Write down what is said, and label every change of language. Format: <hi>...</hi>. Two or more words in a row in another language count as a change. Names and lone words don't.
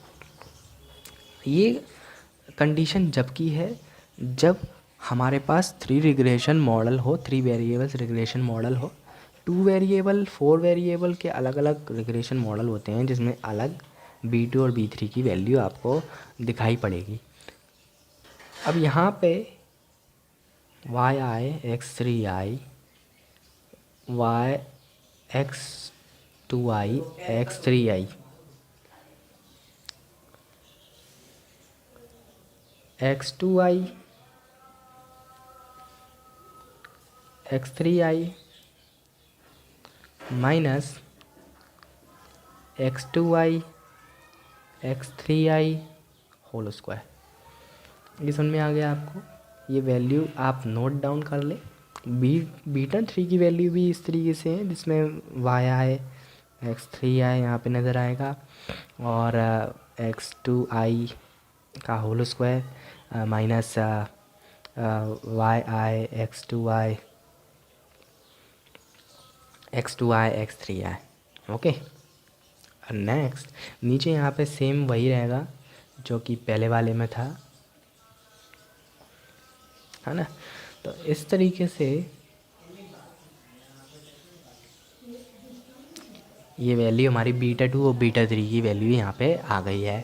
<hi>ये कंडीशन जब की है जब हमारे पास 3</hi> <en>regression model</en> <hi>हो, 3</hi> <en>variables regression model</en> <hi>हो। 2 वेरिएबल 4 वेरिएबल के अलग अलग</hi> <en>regression model</en> <hi>होते हैं जिसमें अलग b2 और b3 की वैल्यू आपको दिखाई पड़ेगी। अब यहाँ पे yi x3i y x2i x3i x2i x3i</hi> <en>minus x2i x3i whole square.</en> <hi>ये समझ में आ गया आपको। ये वैल्यू आप</hi> <en>note down</en> <hi>कर ले। बीटा 3 की वैल्यू भी इस तरीके से है जिसमें yi x3i यहाँ पे नज़र आएगा और x2i का</hi> <en>whole square minus</en> <hi>yi x2i x3i।</hi> <en>okay, next</en> <hi>नीचे यहाँ पे सेम वही रहेगा जो कि पहले वाले में था, है ना। तो इस तरीके से ये वैल्यू हमारी बीटा 2 और बीटा 3 की वैल्यू यहाँ पे आ गई है।</hi>